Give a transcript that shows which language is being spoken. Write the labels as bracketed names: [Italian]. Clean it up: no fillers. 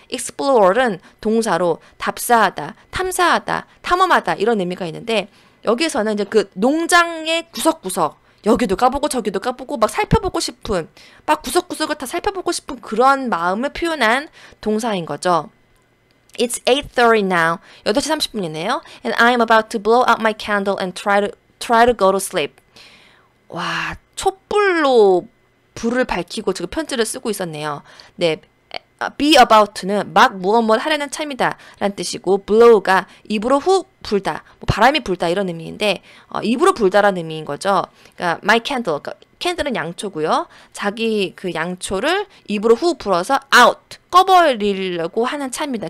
[Korean] explore는 동사로 답사하다, 탐사하다, 탐험하다 이런 의미가 있는데 여기에서는 이제 그 농장의 구석구석 여기도 가보고 저기도 가보고 막 살펴보고 싶은 막 구석구석을 다 살펴보고 싶은 그런 마음을 표현한 동사인 거죠. [English] It's 8:30 now. [Korean] 8시 30분이네요. [English] And I'm about to blow out my candle and try to go to sleep. [Korean] 와, 촛불로 불을 밝히고 지금 편지를 쓰고 있었네요. 네. be about는 막 무엇 하려는 참이다 라는 뜻이고 blow가 입으로 후 불다, 뭐 바람이 불다 이런 의미인데 입으로 불다라는 의미인 거죠. 그러니까 my candle, 그러니까 캔들은 양초고요. 자기 그 양초를 입으로 후 불어서 out, 꺼버리려고 하는 참이다.